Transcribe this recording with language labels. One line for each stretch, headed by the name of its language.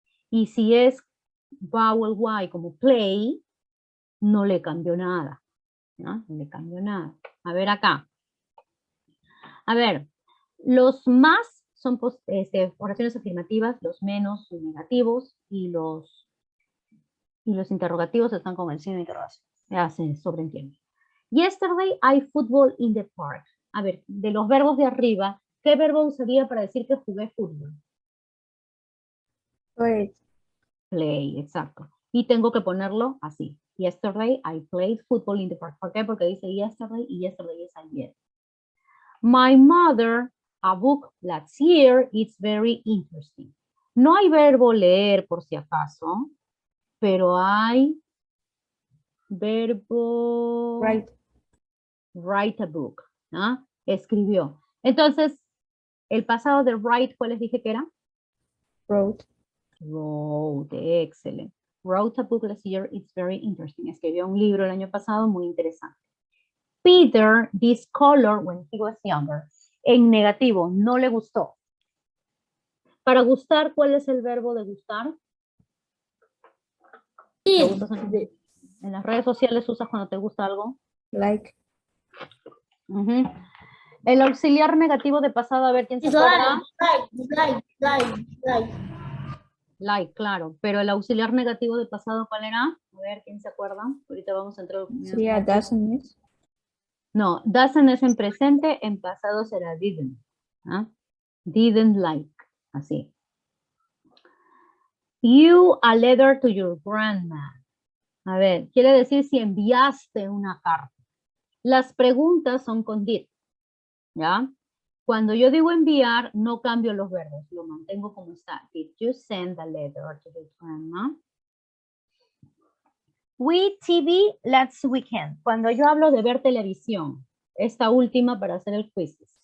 Spanish: Y si es vowel Y como play, no le cambio nada. ¿No? No le cambio nada. A ver acá. A ver, los más son oraciones afirmativas, los menos son negativos y los interrogativos están con el signo de interrogación. Ya se sobreentiende.
English: Yesterday I football in the park.
Spanish: A ver, de los verbos de arriba, ¿qué verbo usaría para decir que jugué fútbol?
English: Play.
Spanish: Play, exacto. Y tengo que ponerlo así.
English: Yesterday I played football in the park. ¿Por qué? Porque dice yesterday y yesterday es ayer. My mother, a book last year, it's very interesting.
Spanish: No hay verbo leer por si acaso, pero hay verbo write a book. Escribió. Entonces, el pasado de write, ¿cuál les dije que era?
English: Wrote.
Spanish: Wrote, excelente.
English: Wrote a book last year, it's very interesting.
Spanish: Escribió un libro el año pasado muy interesante.
English: Peter, this color when he was younger.
Spanish: En negativo, no le gustó. Para gustar, ¿cuál es el verbo de gustar?
English: Did.
Spanish: En las redes sociales usas cuando te gusta algo.
English: Like.
Spanish: El auxiliar negativo de pasado, a ver quién se acuerda.
English: Like.
Spanish: Like, claro. Pero el auxiliar negativo de pasado, ¿cuál era? A ver quién se acuerda. Ahorita vamos a entrar. Sería doesn't is. No, doesn't es en presente, en pasado será didn't. Didn't like, así.
English: You a letter to your grandma.
Spanish: A ver, quiere decir si enviaste una carta. Las preguntas son con did, ¿ya? Cuando yo digo enviar, no cambio los verbos, lo mantengo como está.
English: Did you send a letter to your grandma? We TV last weekend.
Spanish: Cuando yo hablo de ver televisión, esta última para hacer el quiz.